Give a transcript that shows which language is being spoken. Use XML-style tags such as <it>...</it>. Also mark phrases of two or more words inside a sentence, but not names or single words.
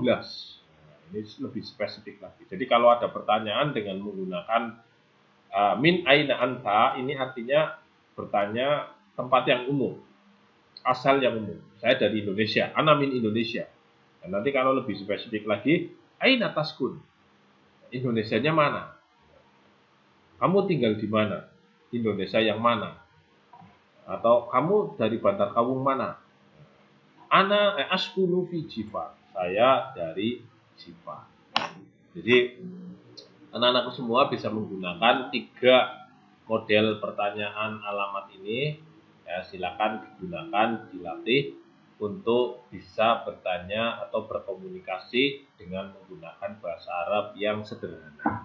<id>Ini lebih spesifik lagi. Jadi kalau ada pertanyaan dengan menggunakan</id> <ar>من أين أنت,</ar> <id>ini artinya bertanya tempat yang umum, asal yang umum. Saya dari Indonesia,</id> <ar>أنا من إندونيسيا.</ar> <id>Dan nanti kalau lebih spesifik lagi,</id> <ar>أين تسكن?</ar> <id>Indonesianya mana? Kamu tinggal di mana? Indonesia yang mana? Atau kamu dari Bantar Kawung mana?</id> <ar>أنا أسكن في جيفا.</ar> <id>Saya dari Jifa. Jadi anak-anakku semua bisa menggunakan 3 model pertanyaan alamat ini. Ya, silakan digunakan, dilatih untuk bisa bertanya atau berkomunikasi dengan menggunakan bahasa Arab yang sederhana.</id>